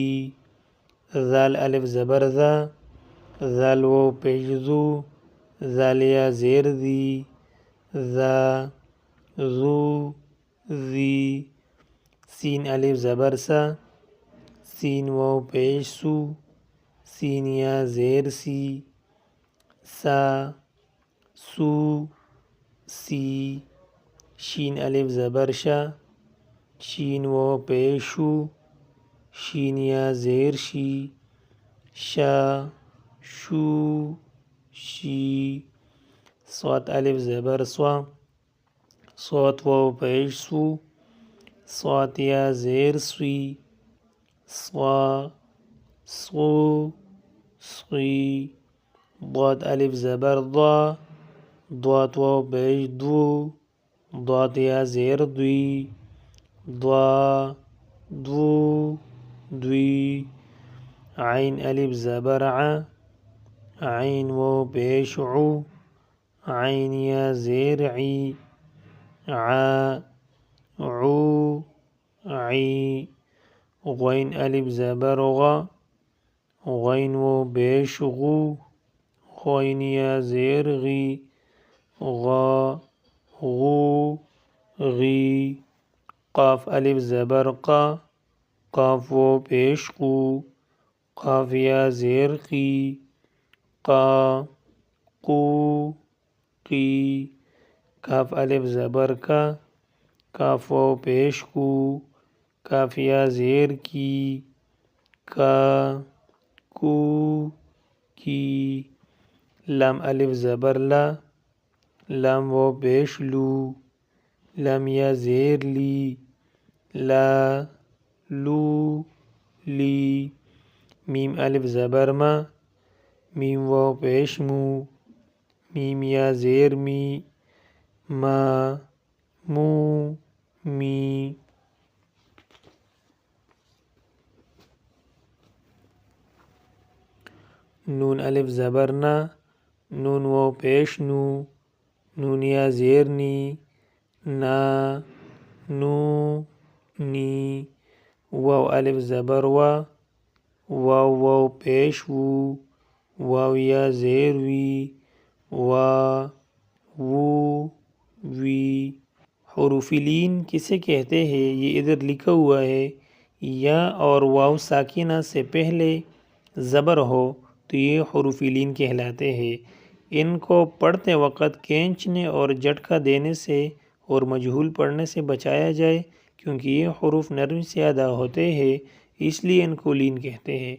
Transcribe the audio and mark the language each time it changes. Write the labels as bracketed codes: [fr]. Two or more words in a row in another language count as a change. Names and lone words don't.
[ur] ذال الف زبر ذا، ذال واو پیش ذو، ذال یا زیر دی، ذا ذو ذی۔ سین الف زبر سا، سین واو پیش سو، سین یا زیر سی، سا سو سی۔ شین الف زبر شا، شین واو پیش شو، شین یا زیر شی، شا شو شی۔ صاد الف زبر سوا، صاد واو پیش سو، صاد یا زیر سوی، صا صو صی۔ ضاد الف زبر ضا، ضاد واو پیش دو، ضاد یا زیر دوی، ضا دو دوی۔ عین الف زبر ع، عین واو پیش عو، عین یا زیر عی، ع عو عی۔ غین الف زبر غا، غین و پیش غو، غین یا زیر غی، غا غو غی، قاف الف زبر قا، قاف و پیش قو، قاف یا زیر قی، قا قو قی، کاف الف زبر کا، کاف و پیش کو، کاف یا زیر کی، کا کو کی، لام الف زبر لا، لام و پیش لو، لام یا زیر لی، لا لو لی، میم الف زبر ما، میم و پیش مو، میم یا زیر می، ما مو می، نون الف زبر نا، نون و پیش نو، نون یا زیر نی، نا نو نی، واو الف زبر وا، واو و پیش وو، واو یا زیر وی، وا وو وی، حروف لین کسے کہتے ہیں؟ یہ ادھر لکھا ہوا ہے، یا اور واو ساکنہ سے پہلے زبر ہو تو یہ حروف لین کہلاتے ہیں۔ ان کو پڑھتے وقت کھینچنے اور جھٹکا دینے سے اور مجہول پڑھنے سے بچایا جائے، کیونکہ یہ حروف نرمی سے ادا ہوتے ہیں، اس لیے ان کو لین کہتے ہیں۔